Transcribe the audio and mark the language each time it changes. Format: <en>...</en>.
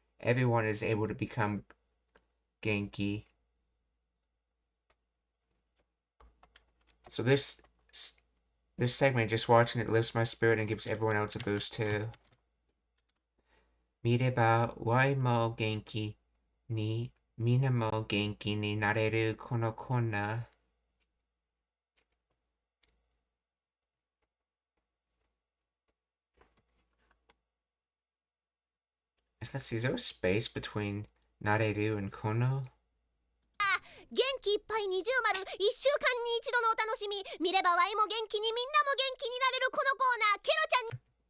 <en>Everyone is able to become Genki. So this This segment, just watching it lifts my spirit and gives everyone else a boost too.</en> <ja>見れば Y も元気にみんなも元気になれるこのコーナー。</ja> <en>Let's see, is there a space between なれる and この？</en> <ja>元気いっぱい二重丸、1週間に一度のお楽しみ。見ればワイも元気にみんなも元気になれるこのコーナー、ケロちゃんに。</ja>